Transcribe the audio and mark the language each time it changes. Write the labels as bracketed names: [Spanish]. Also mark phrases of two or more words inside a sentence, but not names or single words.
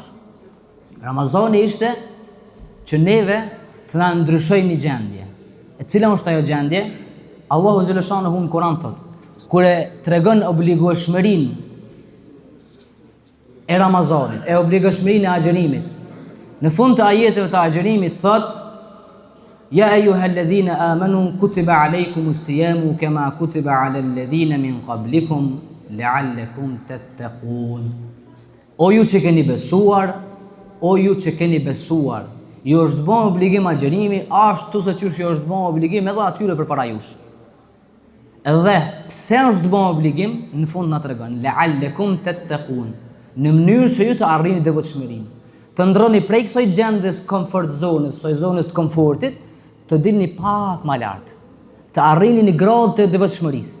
[Albanian] Ramazani ishte që neve të na ndryshoj një gjendje. E cila është ajo gjendje? Allahu xhaleshanuhu në Kur'an thot, kur e tregon obligueshmërinë e Ramazanit, e obligueshmërinë e agjerimit. Në fund të ajeteve të agjerimit thot: [Arabic] "يا أيها الذين آمنوا كتب عليكم الصيام كما كتب على الذين من قبلكم لعلكم تتقون." [Albanian] O ju që keni besuar, ju është bën obligim agjerimi, ashtu se qysh ju është bën obligim edhe atyre përpara jush. Edhe pse është bën obligim, në fund na tregon [Arabic] لعلكم تتقون, [Albanian] në mënyrë që ju të arrini devotshmërinë, të ndroni prej kësaj gjendjes comfort zonës, kësaj zonës të komfortit, të dilni pak më lart, të arrini një grad të devotshmërisë.